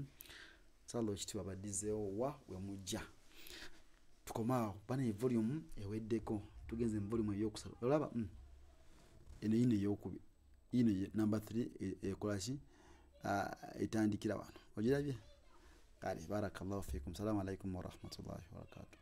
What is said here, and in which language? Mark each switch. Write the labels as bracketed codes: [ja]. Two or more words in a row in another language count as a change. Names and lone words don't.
[lg] Salo ekitiibwa badizeewo wa we mujja tukomaawo bana volume eweddeko tugenze mu volume eyokusatu olaba eno yino eyokubiri yino number 3 ekolashi etandikira wano ogirabye kale [ar] بارك الله فيكم. السلام عليكم ورحمة الله وبركاته.